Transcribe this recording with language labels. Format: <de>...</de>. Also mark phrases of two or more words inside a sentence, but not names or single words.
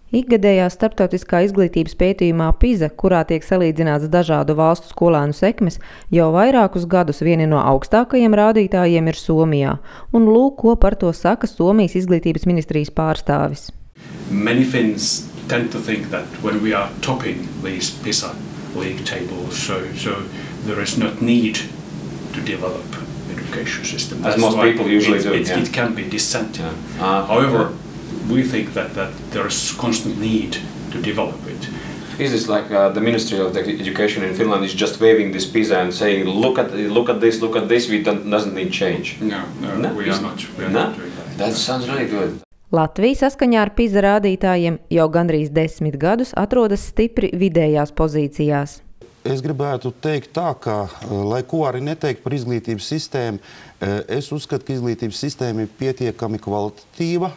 <lv>Ikgadējā starptautiskā izglītības pētījumā PISA, kurā tiek salīdzināts dažādu valstu skolēnu sekmes, jau vairākus gadus vieni no augstākajiem rādītājiem ir Somijā. Un lūk, ko par to saka Somijas izglītības ministrijas pārstāvis.</lv> <en>Many Finns tend to think that when we are topping these PISA league tables, so there is not need to develop education system. As most people usually do. It can be dissenting. However, we think that there is constant need to develop it. Is this like the Ministry of Education in Finland is just waving this PISA and saying, look at this, we doesn't need change? No, we are not doing that. That sounds really good.</en> <lv>Latvija saskaņā ar PISA rādītājiem jau gandrīz 10 gadus atrodas stipri vidējās pozīcijās. Es gribētu teikt tā, ka, lai ko arī neteikt par izglītības sistēmu, es uzskatu, ka izglītības sistēma ir pietiekami kvalitatīva.</lv>